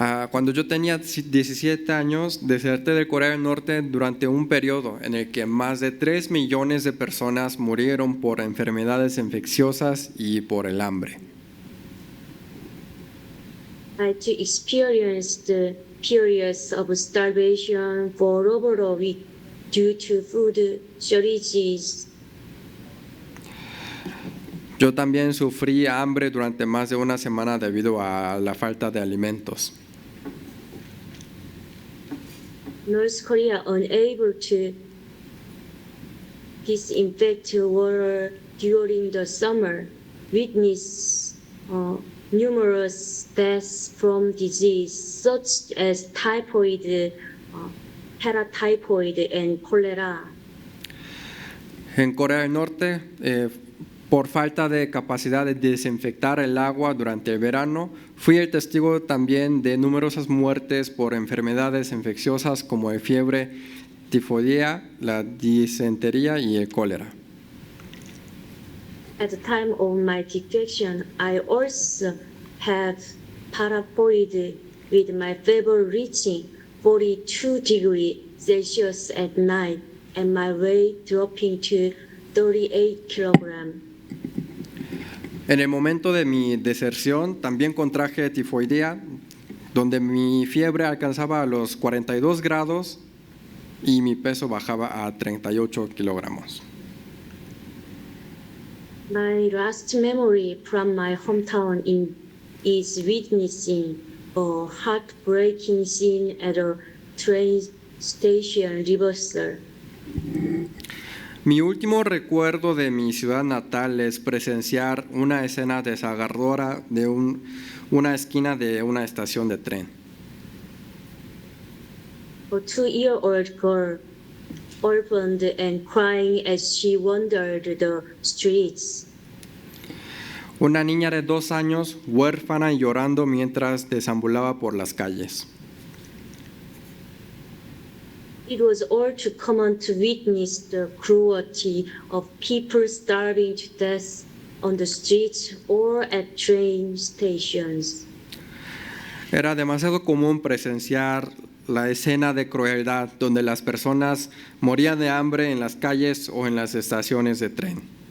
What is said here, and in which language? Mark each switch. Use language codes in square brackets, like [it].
[es] Cuando yo tenía 17 años, deserté de Corea del Norte durante un periodo en el que más de 3 millones de personas murieron por enfermedades infecciosas y por el hambre. [en] I experienced periods of starvation for over a week due to food shortages. [es] Yo también sufrí hambre durante más de una semana debido a la falta de alimentos. [en] North Korea unable to disinfect water during the summer, witnessed numerous deaths from disease such as typhoid, paratyphoid, and cholera. [es] En Corea del Norte, por falta de capacidad de desinfectar el agua durante el verano, fui el testigo también de numerosas muertes por enfermedades infecciosas como el fiebre tifoidea, la disentería y el cólera. [en] At the time of my defection, I also had paraploid with my fever reaching 42 degrees Celsius at night and my weight dropping to 38 kilograms. [es] En el momento de mi deserción también contraje tifoidea, donde mi fiebre alcanzaba los 42 grados y mi peso bajaba a 38 kilogramos. [en] My last memory from my hometown is witnessing a heartbreaking scene at a train station reversal. [es] Mi último recuerdo de mi ciudad natal es presenciar una escena desgarradora de una esquina de una estación de tren. [en] A 2-year-old girl orphaned and crying as she wandered the streets. [es] Una niña de 2 años, huérfana y llorando mientras deambulaba por las calles. [en] It was all too common to witness the cruelty of people starving to death on the streets or at train stations. [es] Era demasiado común presenciar la escena de crueldad donde las personas morían de hambre en las calles o en las estaciones de tren.